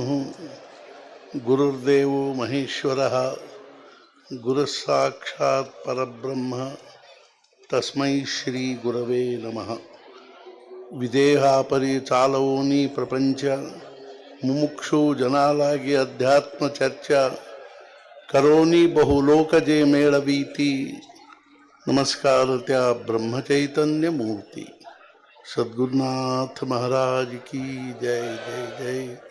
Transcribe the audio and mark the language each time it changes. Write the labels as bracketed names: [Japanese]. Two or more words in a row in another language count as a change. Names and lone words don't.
[Sanskrit] ಗುರುರ್ದೇವೋ ಮಹೇಶ್ವರಃ ಗುರುಃ ಸಾಕ್ಷಾತ್ ಪರಬ್ರಹ್ಮ ತಸ್ಮೈ ಶ್ರೀ ಗುರವೇ ನಮಃ. [Marathi] विदेहापरी चालवोनी प्रपंच मुमुक्षु जनालागी अध्यात्म चर्चा करोनी बहुलोकजे मेळवीती नमस्कारत्या ब्रह्मचैतन्य मूर्ती सद्गुरुनाथ महाराज की जय जय जय ಜೈ.